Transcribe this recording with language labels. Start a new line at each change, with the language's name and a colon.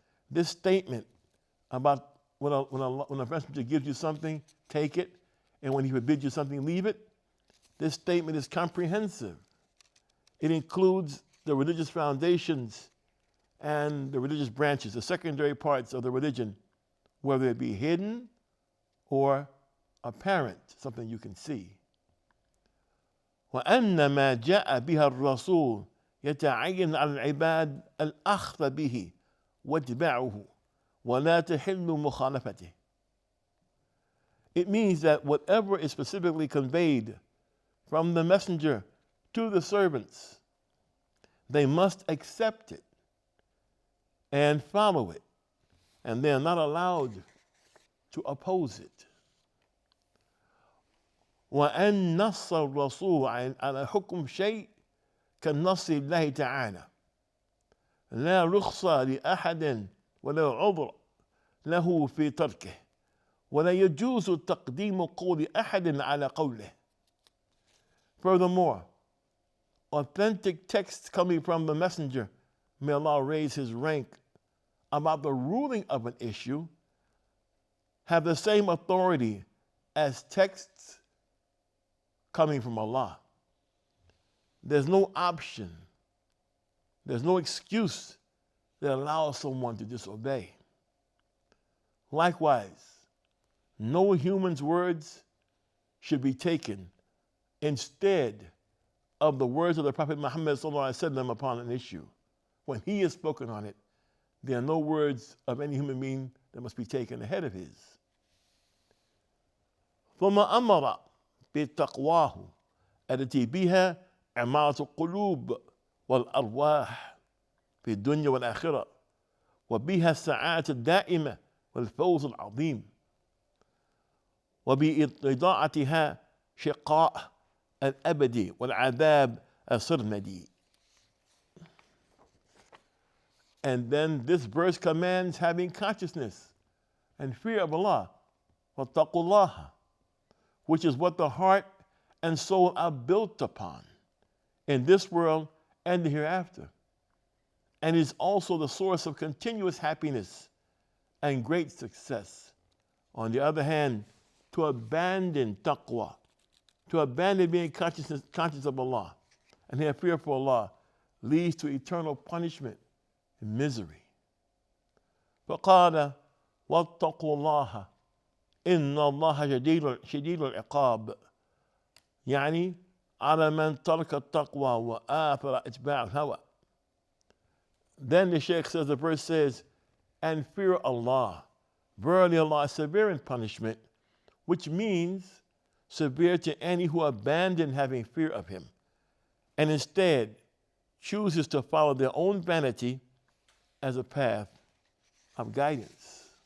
English: This statement about when a messenger gives you something, take it, and when he forbids you something, leave it, this statement is comprehensive. It includes the religious foundations and the religious branches, the secondary parts of the religion, whether it be hidden or apparent, something you can see.
Arabic: وأن ما جاء بها الرسول يتعين على العباد الأخذ به واتباعه ولا تحل مخالفته.
English: It means that whatever is specifically conveyed from the messenger to the servants, they must accept it and follow it, and they are not allowed to oppose it.
Arabic: وأن نص الرسول على حكم شيء كالنص الله تعالى لا رخصة لأحد ولا عذر له في تركه ولا يجوز تقديم قول أحد على قوله.
English: Furthermore, authentic texts coming from the messenger, may Allah raise his rank, about the ruling of an issue have the same authority as texts coming from Allah. There's no option, there's no excuse that allows someone to disobey. Likewise, no human's words should be taken instead of the words of the Prophet Muhammad ﷺ upon an issue. When he has spoken on it, there are no words of any human being that must be taken ahead of his.
Arabic: ثم أمر بتقواه التي بها عمارة القلوب والأرواح في الدنيا والآخرة وبها السعادة الدائمة والفوز العظيم وبإضاعتها شقاء الأبدي والعذاب السرمدي.
English: And then this verse commands having consciousness and fear of Allah,
Arabic: وَاتَّقُوا اللَّهَ,
English: which is what the heart and soul are built upon in this world and the hereafter, and is also the source of continuous happiness and great success. On the other hand, to abandon taqwa, to abandon being conscious of Allah and have fear for Allah, leads to eternal punishment and misery.
Arabic: فقال واتقوا الله إن الله شديد العقاب، يعني على من ترك التقوى وآثر اتباع الهوى.
English: Then the Shaykh says, the verse says, and fear Allah. Verily Allah is severe in punishment, which means severe to any who abandon having fear of him and instead chooses to follow their own vanity as a path of guidance.